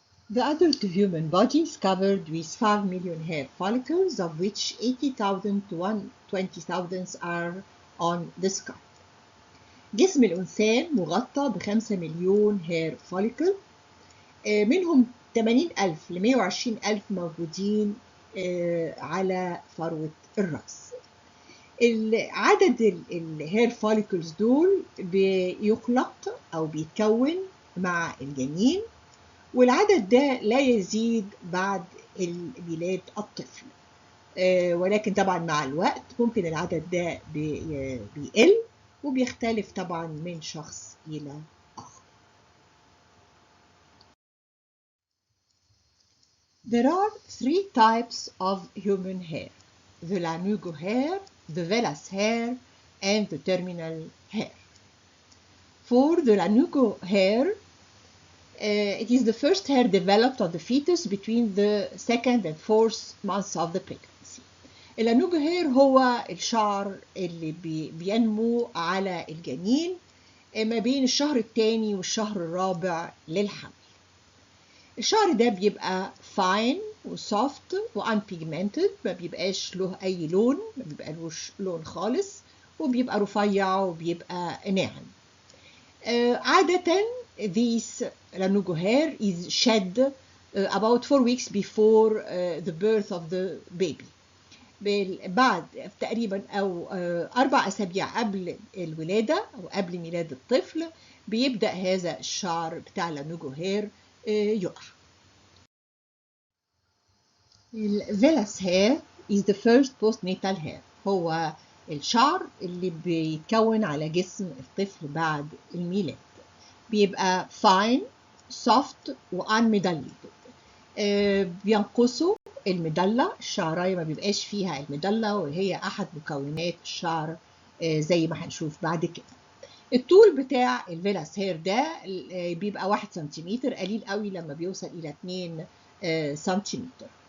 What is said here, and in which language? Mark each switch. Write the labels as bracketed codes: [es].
[en] The adult human body is covered with 5 million hair follicles, of which 80,000 to 120,000 are on the scalp. [ar] جسم الإنسان مغطى ب5 مليون [en] hair follicle، [ar] منهم 80,000 ل 120,000 موجودين على فروة الرأس. عدد [en] الهير فوليكلز [ar] دول بيخلق أو بيتكون مع الجنين، والعدد ده لا يزيد بعد ميلاد الطفل، ولكن طبعا مع الوقت ممكن العدد ده بيقل وبيختلف طبعا من شخص إلى آخر. [en] There are 3 types of human hair: the lanugo hair, the vellus hair, and the terminal hair. For the lanugo hair, it is the first hair developed on the fetus between the 2nd and 4th months of the pregnancy. [ar] اللانوجو هير هو الشعر اللي بينمو على الجنين ما بين الشهر الثاني والشهر الرابع للحمل. الشعر ده بيبقى [en] fine وسوفت وانبيجمنتد، [ar] ما بيبقاش له اي لون، ما بيبقالوش لون خالص، وبيبقى رفيع وبيبقى ناعم. عادة [en] this lanugo hair is shed about 4 weeks before the birth of the baby. [ar] بعد تقريبا أو 4 أسابيع قبل الولادة أو قبل ميلاد الطفل بيبدأ هذا الشعر بتاع لانوجو هير يقع. [en] الفيلاس hair is the first postnatal hair. [ar] هو الشعر اللي بيتكون على جسم الطفل بعد الميلاد. بيبقى [en] fine, soft وunmedullated. [ar] بينقصوا المدلة، الشعراية ما بيبقاش فيها المدلة وهي أحد مكونات الشعر زي ما هنشوف بعد كده. الطول بتاع الفيلاس هير ده بيبقى 1 سنتيمتر، قليل قوي لما بيوصل إلى 2 سنتيمتر.